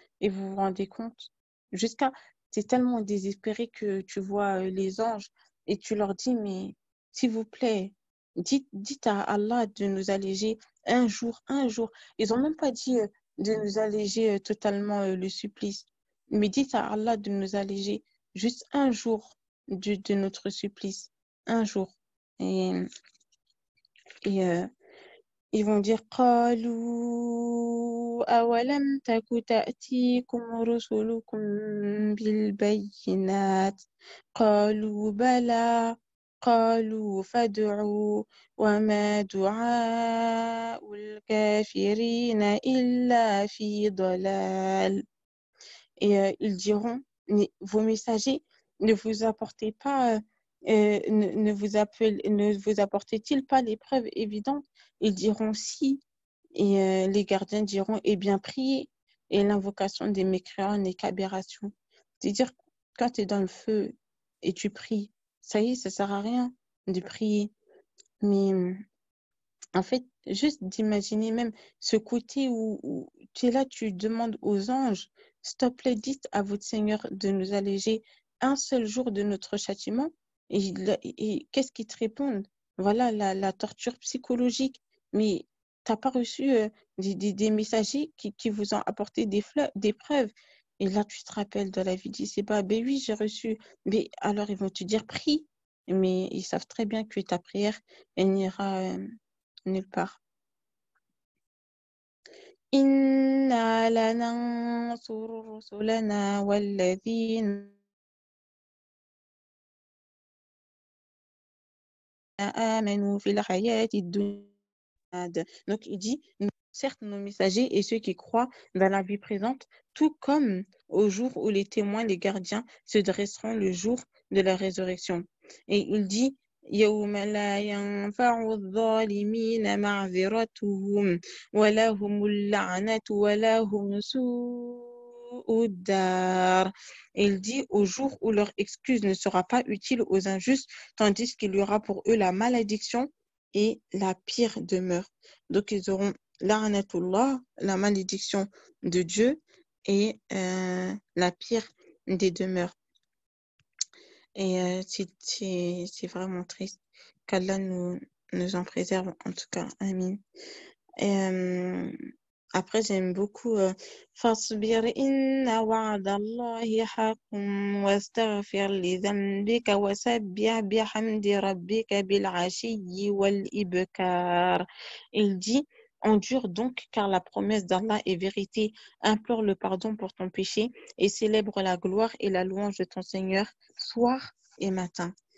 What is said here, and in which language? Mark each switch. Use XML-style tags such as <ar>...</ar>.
<fr>Et vous vous rendez compte? Jusqu'à c'est tellement désespéré que tu vois les anges et tu leur dis, mais s'il vous plaît, dites à Allah de nous alléger un jour, un jour. Ils n'ont même pas dit de nous alléger totalement le supplice, mais dites à Allah de nous alléger juste un jour de notre supplice, un jour. Et, et ils vont dire</fr> <ar>قالوا أولم تك تأتيكم رسلكم بالبينات قالوا بلى قالوا فادعوا وما دعاء الكافرين إلا في ضلال.</ar> <fr>Et ils diront, vos messagers ne vous apportez pas, ne vous apportent-ils pas les preuves évidentes? Ils diront si, et les gardiens diront, eh bien, priez. Et l'invocation des mécréants n'est qu'aberration. C'est-à-dire, quand tu es dans le feu et tu pries, ça y est, ça sert à rien de prier. Mais en fait, juste d'imaginer même ce côté où tu es là, tu demandes aux anges, s'il te plaît, dites à votre Seigneur de nous alléger un seul jour de notre châtiment. Et qu'est-ce qu'ils te répondent? Voilà la torture psychologique. Mais tu n'as pas reçu des messagers qui vous ont apporté des preuves. Et là, tu te rappelles de la vie d'ici-bas, ben oui, j'ai reçu. Mais alors, ils vont te dire, prie. Mais ils savent très bien que ta prière, elle n'ira nulle part.</fr> <ar>إنا لننصر رسلنا والذين آمنوا في الحياة الدنيا.</ar> <fr>Donc, il dit, certes, nos messagers et ceux qui croient dans la vie présente, tout comme au jour où les témoins, les gardiens, se dresseront le jour de la résurrection. Et il dit,</fr> <ar>يوم لا ينفع الظالمين معذرتهم ولهم اللعنة ولهم سوء الدار.</ar> <fr>Et il dit au jour où leur excuse ne sera pas utile aux injustes, tandis qu'il y aura pour eux la malédiction et la pire demeure. Donc, ils auront la'anatullah, la malédiction de Dieu, et la pire des demeures. Et c'est vraiment triste qu'Allah nous en préserve, en tout cas. Amin. Et après, j'aime beaucoup</fr> <ar>فاصبر إن وعد الله حق واستغفر لذنبك وسبح بحمد ربك بالعشي والإبكار.</ar> <fr>Il dit, endure donc car la promesse d'Allah est vérité, implore le pardon pour ton péché et célèbre la gloire et la louange de ton Seigneur soir et matin.</fr>